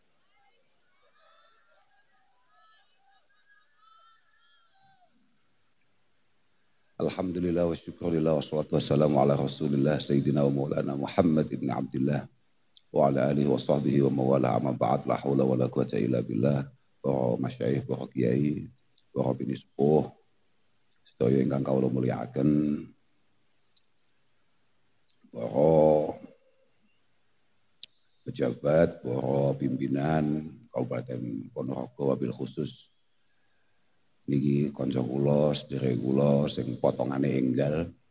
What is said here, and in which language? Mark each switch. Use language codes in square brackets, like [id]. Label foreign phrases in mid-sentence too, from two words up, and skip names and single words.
[ar] الحمد لله والشكر لله والصلاة والسلام على رسول الله سيدنا ومولانا محمد ابن عبد الله وعلى آله وصحبه ومن والاه أما بعد، لا حول ولا قوة إلا بالله. [jv] Para masyayikh, para kiai, para bini sepuh, sedaya ingkang kawula mulyakaken, para pejabat, para pimpinan Kabupaten Ponorogo, [ar] وبالخصوص [jv] niki kanca kula, sedherek kula sing potongane enggal.